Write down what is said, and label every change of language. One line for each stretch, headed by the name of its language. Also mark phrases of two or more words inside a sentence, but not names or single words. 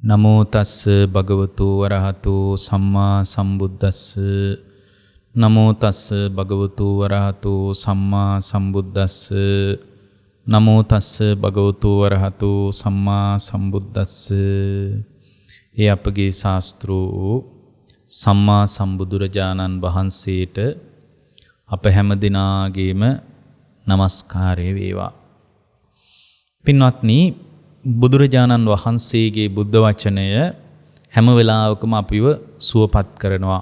Pali: නමෝ තස්ස භගවතු වරහතු සම්මා සම්බුද්දස්ස. නමෝ තස්ස භගවතු වරහතු සම්මා සම්බුද්දස්ස. නමෝ තස්ස භගවතු වරහතු සම්මා සම්බුද්දස්ස.
Sinhala: ඒ අපගේ ශාස්ත්‍රෝ සම්මා සම්බුදුරජාණන් වහන්සේට අප හැම දිනාගේම নমස්කාරය වේවා. පින්වත්නි, බුදුරජාණන් වහන්සේගේ බුද්ධ වචනය හැම වෙලාවකම අපිව සුවපත් කරනවා.